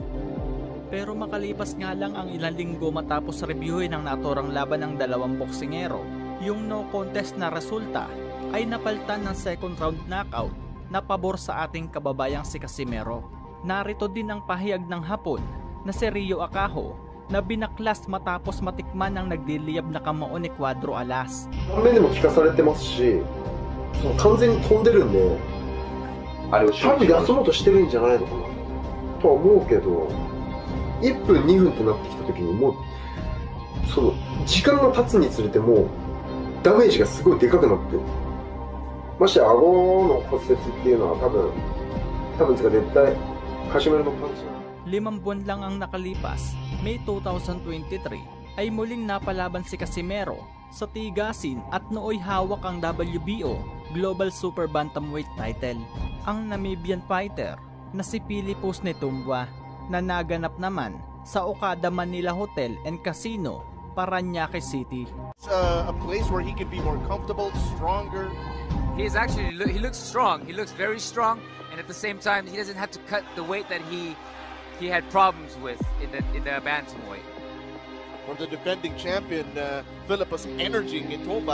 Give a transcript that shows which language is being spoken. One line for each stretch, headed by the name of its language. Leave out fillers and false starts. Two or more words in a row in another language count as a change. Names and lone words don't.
Filipino: Pero makalipas nga lang ang ilang linggo matapos reviewin ang naturang laban ng dalawang boksingero, yung
English: no contest
Filipino: na resulta ay napalitan ng
English: second round knockout
Filipino: na pabor sa ating kababayang si Casimero. Narito din ang pahayag ng Hapon na si Ryo Akaho na binaklas matapos matikman ang nagdiliyab na kamao ni Cuadro Alas.
Japanese: 目でも聞かされてますし、完全に飛んでるんで、多分休もうとしてるんじゃないのかなとは思うけど、1分2分ってなってきた時にもうその時間が経つにつれてもうダメージがすごいでかくなって、まして顎の骨折っていうのは多分絶対カシメロのパンチ。
Filipino: 5 buwan lang ang nakalipas, May 2023, ay muling napalaban si Casimero sa tigasin at nooy hawak ang WBO Global Super Bantamweight title. Ang Namibian fighter na si Philipos Netumboa na naganap naman sa Okada Manila Hotel and Casino, Parañaque City.
English: It's a place where he can be more comfortable, stronger. He looks strong. He looks very strong, and at the same time, he doesn't have to cut the weight that he had problems with in the bantamweight. For the defending champion, Philippus Energy Netumboa.